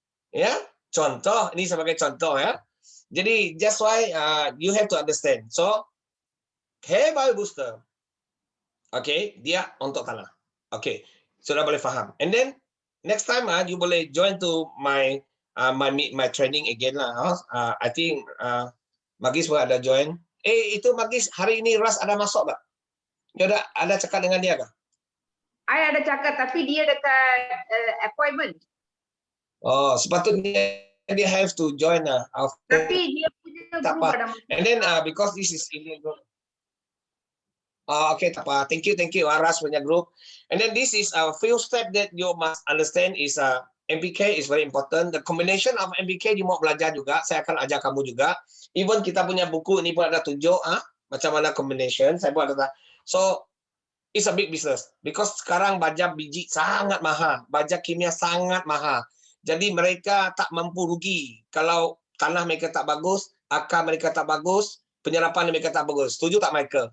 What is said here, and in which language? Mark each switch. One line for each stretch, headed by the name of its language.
Malay: Ya, contoh ini sebagai contoh ya. Jadi
English: that's why you have to understand. So K-Bio Booster
Malay: Okay, dia untuk tanah. Okay, sudah boleh faham.
English: And then next time you
Malay: boleh
English: join to my my training again lah. I think Magis
Malay: pun ada
English: join.
Malay: Itu Magis hari ini Ras ada masuk tak? Dia ada cakap dengan dia kah? I ada cakap tapi dia dekat appointment.
English: Oh,
Malay: sepatutnya dia
English: have to join after.
Malay: Tapi dia punya Tak
English: group
Malay: apa. ada masuk.
English: And then because this is illegal. Okay,
Malay: tak apa.
English: Thank you Aras punya group. And then this is a few step that you must understand is MPK is very important. The combination of MPK you
Malay: mau belajar juga. Saya akan ajar kamu juga. Even kita punya buku ini pun ada tunjuk macam mana combination. Saya buat ada.
English: So it's a big business because
Malay: sekarang baja biji sangat mahal, baja kimia sangat mahal. Jadi mereka tak mampu rugi kalau tanah mereka tak bagus, akar mereka tak bagus, penyerapan mereka tak bagus. Setuju tak Michael?